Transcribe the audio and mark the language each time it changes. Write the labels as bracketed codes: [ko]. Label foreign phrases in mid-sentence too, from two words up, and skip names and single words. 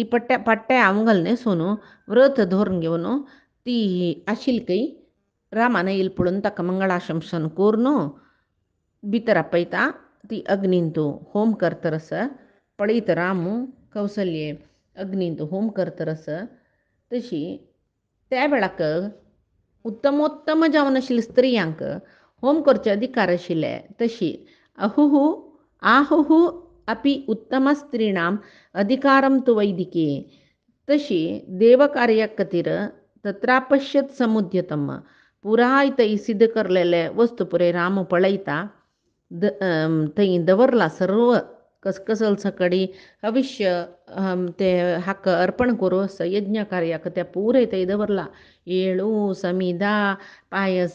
[kok] पट्ट्या आंवगल न्हेसून व्रत धरून घेवन ती आशिल्ली रामान येयले पळोवन ताका मंगळाशंसन करून भितर आपयता ती अग्नींतू होम करतर आसा पळयत रामू कौसल्ये अग्नींतू होम करतर आसा तशी त्या वेळाक उत्तमोत्तम जावन आशिल्ल्या स्त्रियांक होम करचे अधिकार आशिल्ले तशी [sa] आहुहू अपि उत्तम स्त्रीणाम अधिकारम तु वैदिके [kok] तशी देवकार्या खातीर [sa] तत्रापश्यत समुद्यतम [kok] पुराय थंय सिद्ध करलेले वस्तू पुराय राम पळयता थंय दवरला सर्व कसकसल सकडी हविष्य ते हाका अर्पण करूं आसा यज्ञ कार्याक ते पुराय थंय दवरला येळू समिदा पायस